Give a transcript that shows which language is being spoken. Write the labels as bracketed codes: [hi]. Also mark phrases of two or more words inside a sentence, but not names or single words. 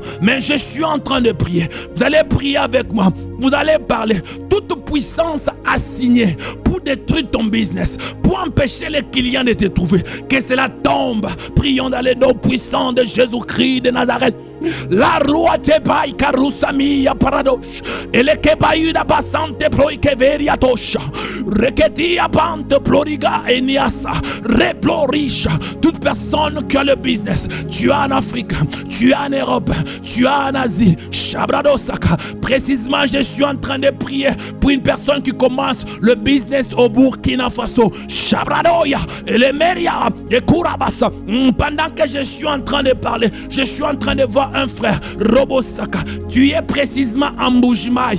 [fr] Mais je suis en train de prier. Vous allez prier avec moi. Vous allez parler. Toute puissance assignée pour détruire ton business, pour empêcher les clients de te trouver, que cela tombe. Prions dans les noms puissants de Jésus-Christ de Nazareth. La roi te baille karusami ya paradosh. Et le kebayu da basante proikeveria tosha. Reketi abante ploriga eniasa. Replorisha. Toute personne qui a le business, tu es en Afrique, tu es en Europe, tu es en Asie. Shabradosaka. Précisément, je suis en train de prier pour une personne qui commence le business au Burkina Faso. Shabradoya. Et le Meria. Et Kurabasa. Pendant que je suis en train de parler, je suis en train de voir vois un frère, Robosaka, tu es précisément en Mbujimayi.